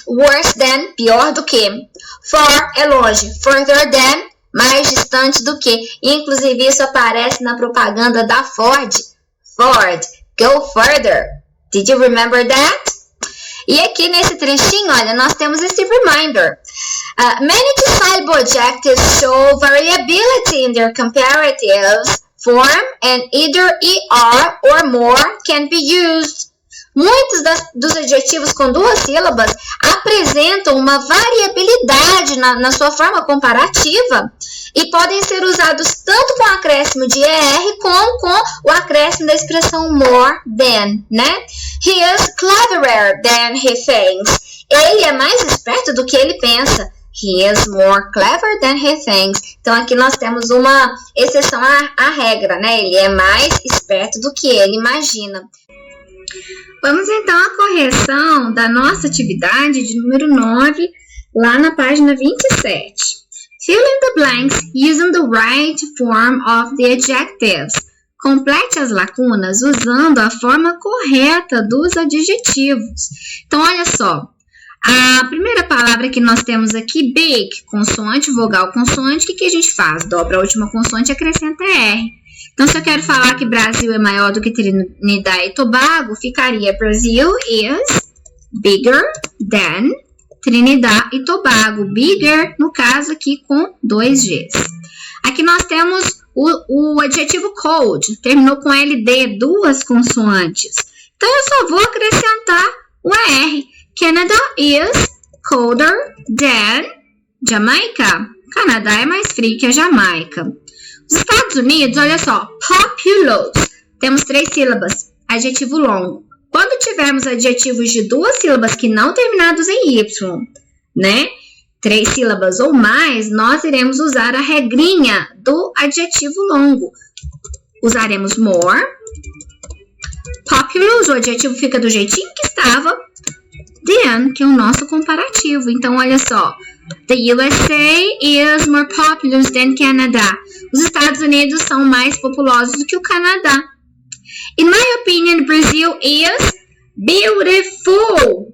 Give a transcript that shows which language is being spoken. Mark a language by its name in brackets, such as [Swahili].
[English] Worse than, [Portuguese] pior do que. Far é longe. [English] Further than, [Portuguese] mais distante do que. Inclusive, isso aparece na propaganda da Ford. [English] Ford, go further. Did you remember that? [Portuguese] E aqui nesse trechinho, olha, nós temos esse reminder. [English] Many two-syllable adjectives show variability in their comparatives form and either ER or more can be used. [Portuguese] Muitos dos adjetivos com duas sílabas apresentam uma variabilidade na sua forma comparativa e podem ser usados tanto com o acréscimo de ER como com o acréscimo da expressão [English] more than, [Portuguese] né? [English] He is cleverer than he thinks. [Portuguese] Ele é mais esperto do que ele pensa. [English] He is more clever than he thinks. [Portuguese] Então, aqui nós temos uma exceção à regra, né? Ele é mais esperto do que ele imagina. Vamos então à correção da nossa atividade de número 9, lá na página 27. [English] Fill in the blanks using the right form of the adjectives. [Portuguese] Complete as lacunas usando a forma correta dos adjetivos. Então, olha só. A primeira palavra que nós temos aqui, big, consoante, vogal, consoante, o que a gente faz? Dobra a última consoante e acrescenta R. Então, se eu quero falar que Brasil é maior do que Trinidad e Tobago, ficaria [English] Brazil is bigger than Trinidad e Tobago. [Portuguese] Bigger, no caso aqui, com 2 Gs. Aqui nós temos o adjetivo cold, terminou com LD, 2 consoantes. Então, eu só vou acrescentar o R. [English] Canada is colder than Jamaica. [Portuguese] Canadá é mais frio que a Jamaica. Os Estados Unidos, olha só, populous. Temos 3 sílabas, adjetivo longo. Quando tivermos adjetivos de 2 sílabas que não terminados em Y, né? 3 sílabas ou mais, nós iremos usar a regrinha do adjetivo longo. Usaremos more. Populous, o adjetivo fica do jeitinho que estava. Than, que é o nosso comparativo. Então, olha só. [English] The USA is more populous than Canada. [Portuguese] Os Estados Unidos são mais populosos do que o Canadá. [English] In my opinion, Brazil is beautiful.